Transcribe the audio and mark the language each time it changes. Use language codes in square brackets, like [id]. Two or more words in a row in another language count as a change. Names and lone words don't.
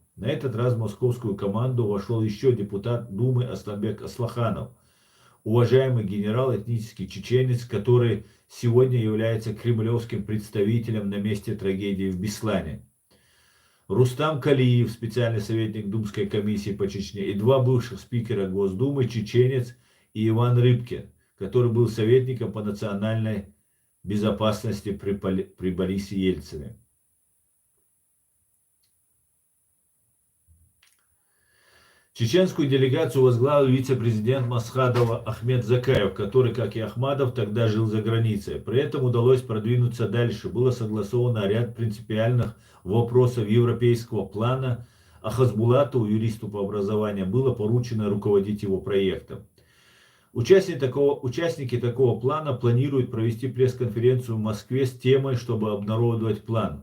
[ru] На этот раз в московскую команду вошел еще депутат Думы Асланбек Аслаханов, уважаемый генерал, этнический чеченец, который сегодня является кремлевским представителем на месте трагедии в Беслане. Рустам Калиев, специальный советник Думской комиссии по Чечне, и два бывших спикера Госдумы, чеченец и Иван Рыбкин, который был советником по национальной безопасности при Борисе Ельцине. Чеченскую делегацию возглавил вице-президент Масхадова Ахмед Закаев, который, как и Ахмадов, тогда жил за границей. При этом удалось продвинуться дальше. Было согласовано ряд принципиальных вопросов европейского плана, а Хазбулатову, юристу по образованию, было поручено руководить его проектом. Участники такого плана планируют провести пресс-конференцию в Москве с темой, чтобы обнародовать план.